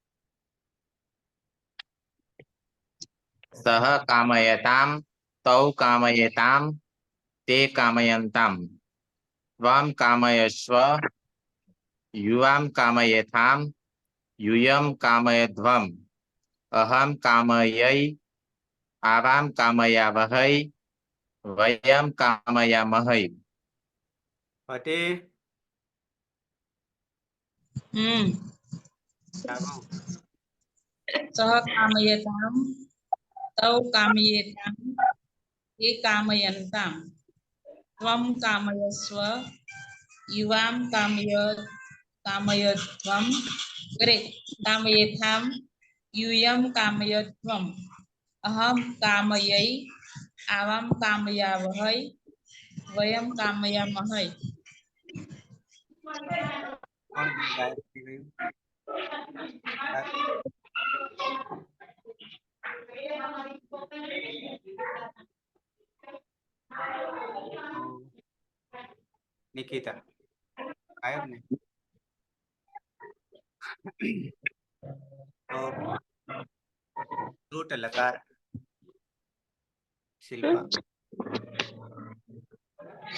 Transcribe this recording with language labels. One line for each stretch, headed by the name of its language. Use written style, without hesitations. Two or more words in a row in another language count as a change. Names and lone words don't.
Sanskrit: सह कामयताम तौ कामयेताम ते कामयन्ताम त्वं कामयस्व युवां कामयेथाम यूयं कामयध्वम् अहं कामयै आवां कामयावहै वयं कामयामहै.
Gujarati: પતિ જાગો
Sanskrit: सह कामयताम तौ कामयेताम ते कामयन्ताम त्वं कामयस्व युवां कामयध्वम् कामयेथाम यूयं कामयध्वम् अहं कामयै आवां कामयावहै वयं कामयामहै.
Gujarati: કોણ ગાયબ થઈ ગયું નિકિતા ગાયબ ને તો રૂટ લકાર શિલ્પા